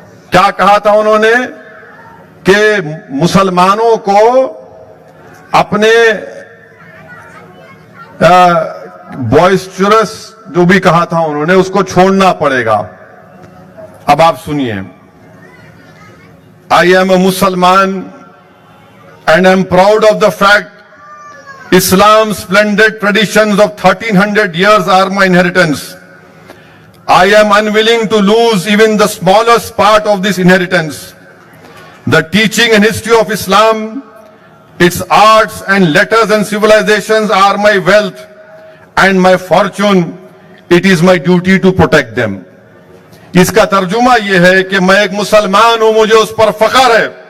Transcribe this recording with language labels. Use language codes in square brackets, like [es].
[hi] क्या कहा था उन्होंने कि मुसलमानों को अपने बॉइस्चरस जो भी कहा था उन्होंने, उसको छोड़ना पड़ेगा. अब आप सुनिए. [en] I am a Musliman and I am proud of the fact Islam's splendid traditions of 1300 years are my inheritance. I am unwilling to lose even the smallest part of this inheritance. The teaching and history of Islam, its arts and letters and civilizations are my wealth and my fortune. It is my duty to protect them. [hi] इसका तर्जुमा यह है कि मैं एक मुसलमान हूं, मुझे उस पर फख्र है.